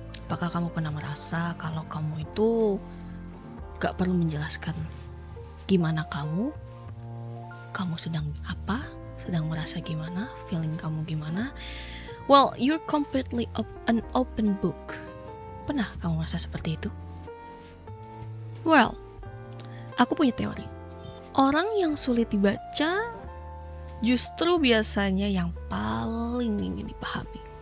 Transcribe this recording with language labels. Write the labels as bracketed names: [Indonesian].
[Indonesian] Apakah kamu pernah merasa kalau kamu itu gak perlu menjelaskan gimana kamu sedang apa, sedang merasa gimana, feeling kamu gimana? [English] Well, you're completely an open book. [Indonesian] Pernah kamu merasa seperti itu? Well, aku punya teori. Orang yang sulit dibaca justru biasanya yang paling ingin dipahami.